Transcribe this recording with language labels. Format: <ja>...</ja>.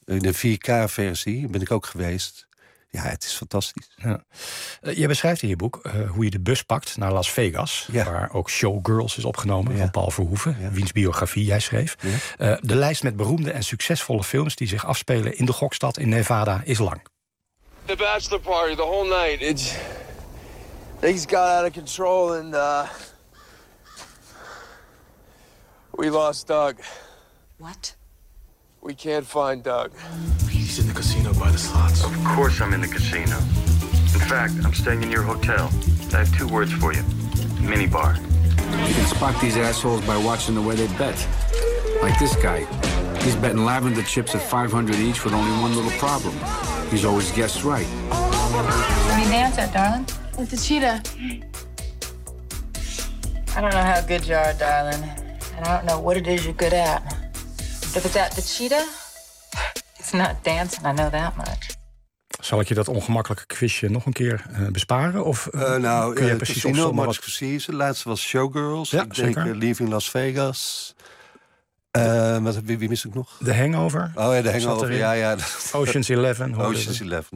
<nl>In een 4K-versie ben ik ook geweest... Ja, het is fantastisch. Ja. Je beschrijft in je boek hoe je de bus pakt naar Las Vegas... waar ook Showgirls is opgenomen van Paul Verhoeven... wiens biografie jij schreef. Ja. De lijst met beroemde en succesvolle films... die zich afspelen in de gokstad in Nevada is lang.</nl> <en>The bachelor party, the whole night. It's... things got out of control and... we lost Doug. What? We can't find Doug. He's in the casino by the slots. Of course I'm in the casino. In fact, I'm staying in your hotel. I have two words for you. Mini bar. You can spot these assholes by watching the way they bet. Like this guy. He's betting lavender chips at 500 each with only one little problem. He's always guessed right. Where are you dance at, darling? With the cheetah. I don't know how good you are, darling. And I don't know what it is you're good at. But is that the cheetah? It's not dancing, I know that much.</en> <nl>Zal ik je dat ongemakkelijke quizje nog een keer besparen? Of kun je precies opzommen? Nou, Casino, precies. De laatste was Showgirls. Ja, ik zeker. Denk, Leaving Las Vegas. Wie mis ik nog? De Hangover. Oh ja, de Hangover. Ja, ja. Ocean's 11. Ocean's 11.</nl>